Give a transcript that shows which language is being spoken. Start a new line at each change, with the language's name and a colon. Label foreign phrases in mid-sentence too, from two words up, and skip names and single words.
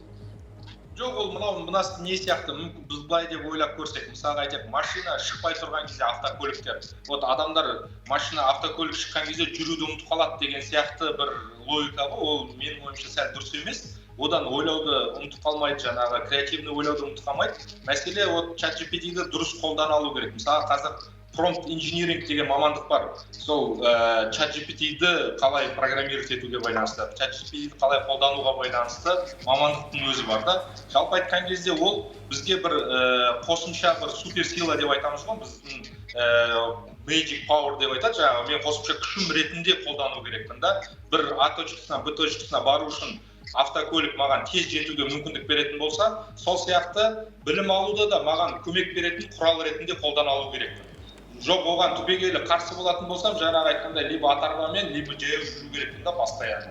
Kazakh: Жоқ, ол мына не сияқты, біз былай деп ойлап көрсек, мысалға айтып, машина шықпай тұрған кезде автокөліктер, адамдар машина автокөлік шыққан кезде жүруді ұмытып қалады деген сияқты бір логика ғой, ол менің ойымша сәл дұрыс емес. Одан ойлауды ұмытып қалмайды, жаңағы креативный ойлауды ұмытып қалмайды. Мәселе чат GPT-ді дұрыс қолдана алу керек. Мысалы, қазір
English: prompt engineering
Kazakh: деген мамандық бар. Сол чат GPT-ді қалай программировать етуге байланысты, чат GPT-ді қалай қолдануға байланысты мамандықтың өзі бар да. Жалпы айтқан кезде ол бізге бір қосымша бір суперсила деп айтамыз ғой, біздің
English: magic power
Kazakh: деп айтады, жаңағы мен қосымша күшім ретінде қолдану керекпін да. Бір А точкасынан Б точкасына бару үшін автокөлік маған тез жетуге мүмкіндік беретін болса, сол сияқты білім алуда да маған көмек беретін құрал ретінде қолдана алу керек. Жоқ, оған түбегейлі қарсы болатын болсам, жаңағы айтқандай либо ат-арбамен, либо жаяу жүру керекпін да постоянно.